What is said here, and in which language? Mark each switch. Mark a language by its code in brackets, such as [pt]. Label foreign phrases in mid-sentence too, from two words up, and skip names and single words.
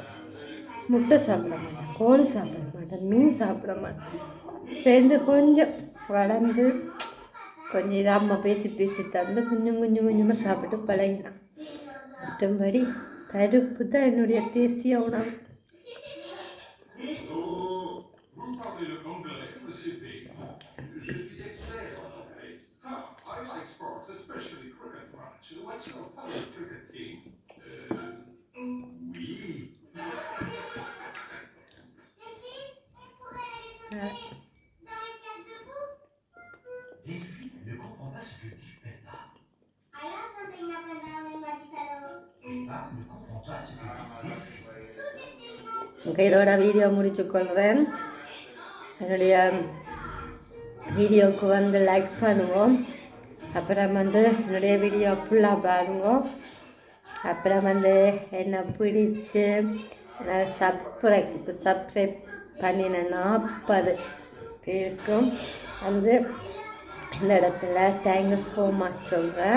[ta] முட்டை சாப்பிட மாட்டேன், கோழி சாப்பிட மாட்டேன், மீன் சாப்பிட மாட்டேன். சேர்ந்து கொஞ்சம் வளர்ந்து கொஞ்சம் இதாக அம்மா பேசி பேசி தந்து கொஞ்சமாக சாப்பிட்டு பழகினேன். மற்றபடி பருப்பு தான் என்னுடைய தேசிய உணவு. [fr] Je suis expert en anglais. [en] I like sports, especially cricket match. What's your favorite cricket team? [fr] Oui. Delphine ne comprend pas ce que dit Peppa. Alors, [en] something that [fr] Peppa ne comprend pas ce que dit Delphine. [ta] இதோட வீடியோ முடிச்சுக்கொள்கிறேன். என்னுடைய வீடியோவுக்கு வந்து லைக் பண்ணுவோம். அப்புறம் வந்து என்னுடைய வீடியோ ஃபுல்லாக பாருங்க. அப்புறம் வந்து என்னை பிடிச்சி சப்ஸ்கிரைப் பண்ணின 40 பேருக்கும் வந்து இந்த இடத்துல [en] thank you so much [ta] சொல்கிறேன்.